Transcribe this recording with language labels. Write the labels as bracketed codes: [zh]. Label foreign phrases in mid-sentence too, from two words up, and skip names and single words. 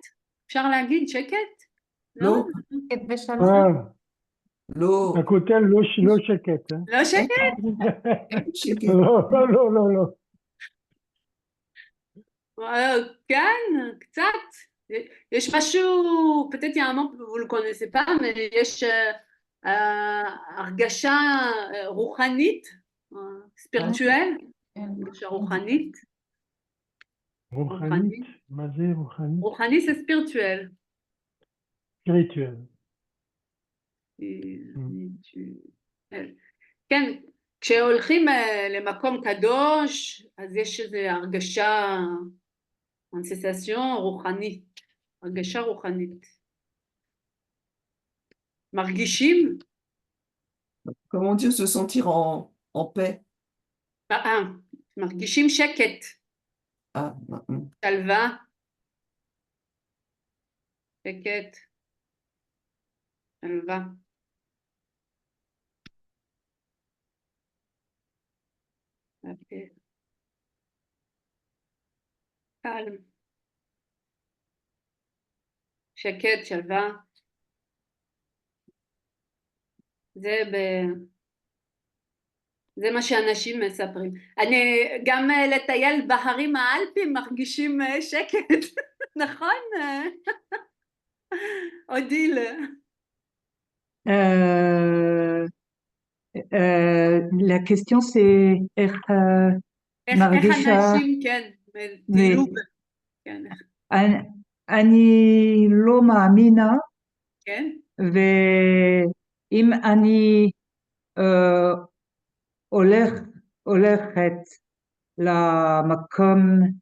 [he] אפשר להגיד שקט? לא, לא, הכותל לא שקט. לא שקט? שקט. לא. כן, קצת. יש משהו, [fr] peut-être il y a un mot, vous le connaissez pas, mais [he] יש הרגשה רוחנית, ספירטואל, הרגשה רוחנית. רוחנית? מה זה רוחנית? רוחני זה ספירטואל. ספיריטואל. כן, כשהולכים למקום קדוש, אז יש איזו הרגשה, סנסציה רוחנית, הרגשה רוחנית. מרגישים? [fr] Comment dire se sentir en paix? [he] מרגישים שקט. שלווה. שקט. שלווה. calme. שקט, שלווה. זה מה שאנשים מספרים. גם לטייל בהרים האלפיים מרגישים שקט, נכון? אודיל. [fr] La question c'est [he] איך מרגישה... אנשים, כן, דילוג. אני לא מאמינה, כן. ואם אני הולכת למקום